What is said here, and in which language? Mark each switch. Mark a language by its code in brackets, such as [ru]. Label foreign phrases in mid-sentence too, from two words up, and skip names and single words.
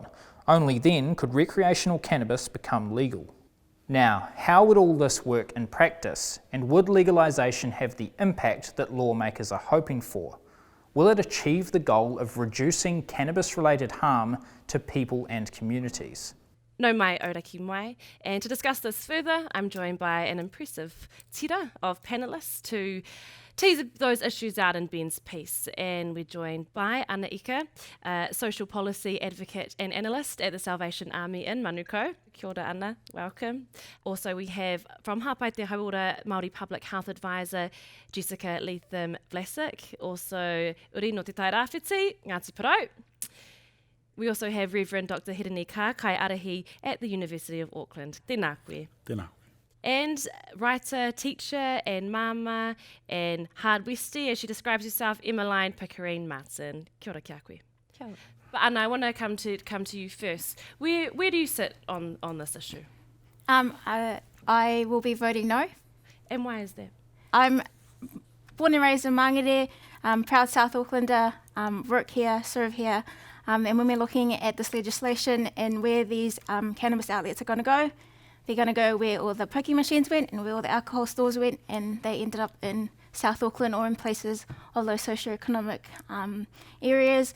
[en] Only then could recreational cannabis become legal. Now, how would all this work in practice, and would legalisation have the impact that lawmakers are hoping for? will it achieve the goal of reducing cannabis-related harm to people and communities? [mi] No mai ora ki mai. [en] And to discuss this further, I'm joined by an impressive tira of panellists to tease those issues out in Ben's piece. And we're joined by Ana Ika, social policy advocate and analyst at the Salvation Army in Manukau. [mi] Kia ora, Ana. [en] Welcome. Also, we have from Hapai Te Hauora, Māori Public Health Advisor, Jessikha Leathem-Vlasic. [mi] Also, uri no te tai rāwhiti, Ngāti Porou. [en] We also have Reverend Dr Hirini Kaa, kaiārahi at the University of Auckland. [mi] Tēnā koe. Tēnā. [en] And writer, teacher and māmā and Hard Westie, as she describes herself, Emmaline Pickering-Martin. [mi] Kia ora kia koe. Kia ora. [en] But Ana, I want to come to you first. Where do you sit on this issue? I will be voting no. And why is that? I'm born and raised in Mangere, proud South Aucklander, work here, serve here. And when we're looking at this legislation and where these cannabis outlets are going to go, they're going to go where all the pokie machines went and where all the alcohol stores went, and they ended up in South Auckland or in places of low socioeconomic areas.